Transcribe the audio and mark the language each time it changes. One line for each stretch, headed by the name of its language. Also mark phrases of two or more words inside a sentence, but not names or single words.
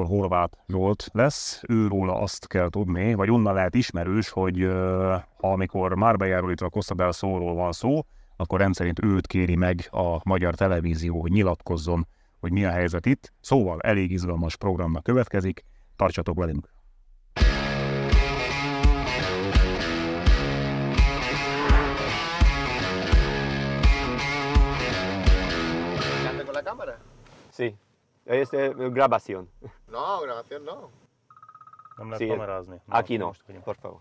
Hungarian: Horváth Zsolt lesz, őróla azt kell tudni, vagy onnan lehet ismerős, hogy amikor Marbelláról, itt a Costa del Solról van szó, akkor rendszerint őt kéri meg a magyar televízió, hogy nyilatkozzon, hogy mi a helyzet itt. Szóval elég izgalmas programnak következik, tartsatok velünk!
Spanish: Sí. Es grabación. No, grabación no.
Hungarian: Nem lehet
Spanish: Sí,
Hungarian: kamerázni.
Spanish: Aquí no, por favor.